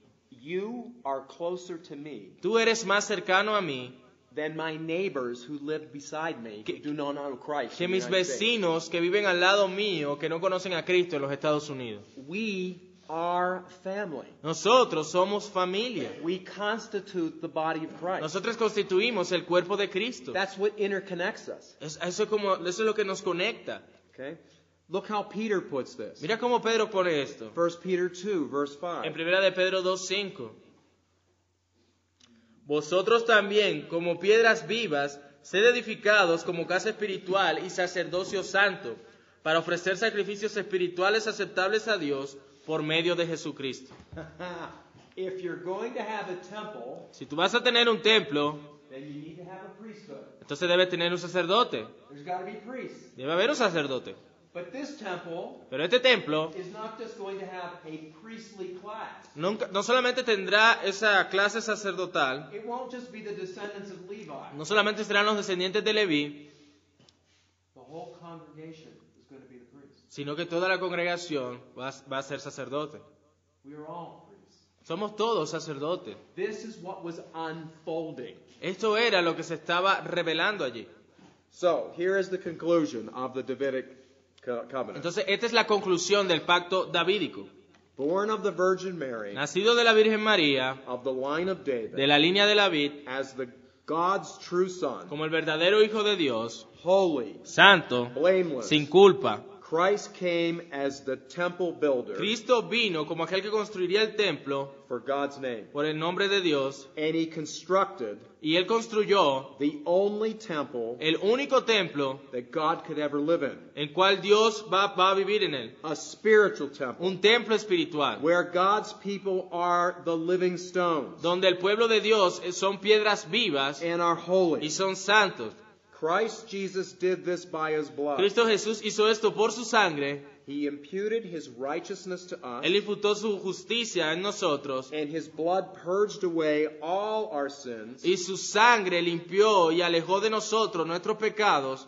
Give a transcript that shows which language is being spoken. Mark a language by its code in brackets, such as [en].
[en] you are closer to me [es] tú eres más cercano a mí [en] than my neighbors who live beside me who do not know Christ. [es] que [en] in the [es] mis [en] United States. [es] vecinos que viven al lado mío, que no conocen a Cristo en los Estados Unidos. [en] We are family. [es] Nosotros somos familia. [en] We constitute the body of Christ. [es] Nosotros constituimos el cuerpo de Cristo. [en] That's what interconnects us. [es] Eso es lo que nos conecta. [en] Okay? Look how Peter puts this. [es] Mira cómo Pedro pone esto. [en] 1 Peter 2, verse 5. [es] En 1 de Pedro 2:5. Vosotros también, como piedras vivas, sed edificados como casa espiritual y sacerdocio santo, para ofrecer sacrificios espirituales aceptables a Dios por medio de Jesucristo. [en] If you're going to have a temple, [es] Si tú vas a tener un templo, [en] then you need to have a priesthood. [es] entonces debe tener un sacerdote. [en] There's got to be priests. [es] Debe haber un sacerdote. [en] But this temple [es] Pero este templo [en] is not just going to have a priestly class. [es] no solamente tendrá esa clase sacerdotal, [en] It won't just be the descendants of Levi. [es] no solamente serán los descendientes de Leví, [en] The whole congregation is going to be the priests. [es] sino que toda la congregación va a ser sacerdote. [en] We are all priests. [es] Somos todos sacerdotes. [en] This is what was unfolding. [es] Esto era lo que se estaba revelando allí. [en] So, here is the conclusion of the Davidic covenant. [es] Entonces, esta es la conclusión del pacto davídico. [en] Born of the Virgin Mary, [es] Nacido de la Virgen María, [en] of the line of David, [es] de la línea de David, [en] as the God's true son, [es] como el verdadero Hijo de Dios, [en] holy, [es] santo, [en] blameless, [es] sin culpa, [en] Christ came as the temple builder [es] Cristo vino como aquel que construiría el templo [en] for God's name. [es] por el nombre de Dios, [en] And he constructed [es] y Él construyó [en] the only temple [es] el único templo [en] that God could ever live in. [es] en cual Dios va a vivir en él. [en] A spiritual temple [es] Un templo espiritual, [en] where God's people are the living stones [es] donde el pueblo de Dios son piedras vivas [en] and are [es] y [en] holy. [es] son santos. [en] Christ Jesus did this by his blood. [es] Cristo Jesús hizo esto por su sangre. [en] He imputed his righteousness to us, [es] Él imputó su justicia en nosotros [en] and his blood purged away all our sins [es] y su sangre limpió y alejó de nosotros nuestros pecados